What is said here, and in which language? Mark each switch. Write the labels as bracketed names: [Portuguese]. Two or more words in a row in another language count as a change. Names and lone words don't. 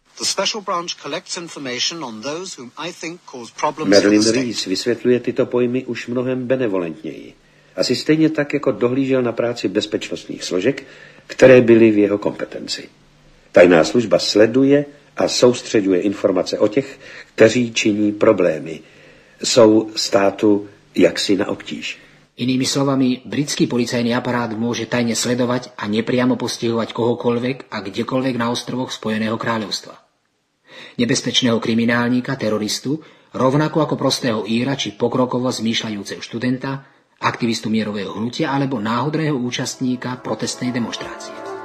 [Czech] Merlin Rees vysvětluje tyto pojmy už mnohem benevolentněji. Asi stejně tak, jako dohlížel na práci bezpečnostních složek, které byly v jeho kompetenci. Tajná služba sleduje a soustřeďuje informace o těch, kteří činí problémy. Jsou státu jaksi na obtíž. [Slovak] Inými slovami, britský policajný aparát môže tajne sledovať a nepriamo postihovať kohokoľvek a kdekoľvek na ostrovoch Spojeného kráľovstva. Nebezpečného kriminálníka, teroristu, rovnako ako prostého Íra či pokrokovo zmýšľajúceho študenta, aktivistu mierového hnutia alebo náhodného účastníka protestnej demonštrácie.